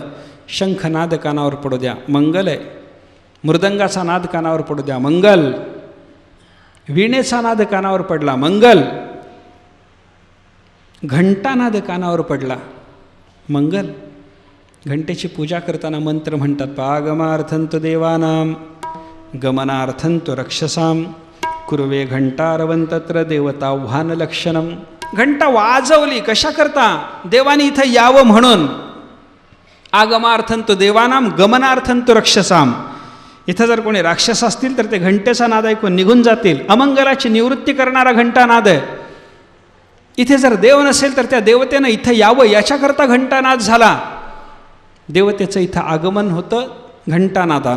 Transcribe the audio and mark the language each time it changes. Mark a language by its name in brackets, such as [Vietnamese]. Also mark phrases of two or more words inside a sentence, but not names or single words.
[Marathi] शंखनाद कानावर पडू द्या, मंगल आहे. मृदंगाचा नाद कानावर पडू द्या, मंगल. वीणेचा नाद कानावर पडला, मंगल. घंटानाद कानावर पडला, मंगल. घंटेची पूजा करताना मंत्र म्हणतात, [Sanskrit] पागमार्थंतु देवानां गमनार्थंतु रक्षसां कुर्वे घंटारवंतत्र देवताह्वानलक्षणम. [Marathi] घंटा वाजवली कशा करता? देवानी इथं यावं म्हणून. [Sanskrit] आगमार्थंतु देवानां गमनार्थंतु रक्षसां. [Marathi] इथं जर कोणी राक्षस असतील तर ते घंटेचा नाद ऐकून निघून जातील. अमंगलाची निवृत्ती करणारा घंटानाद आहे. इथे जर देव नसेल तर त्या देवतेनं इथं यावं याच्याकरता घंटानाद झाला. देवतेचं इथं आगमन होतं घंटानादानं.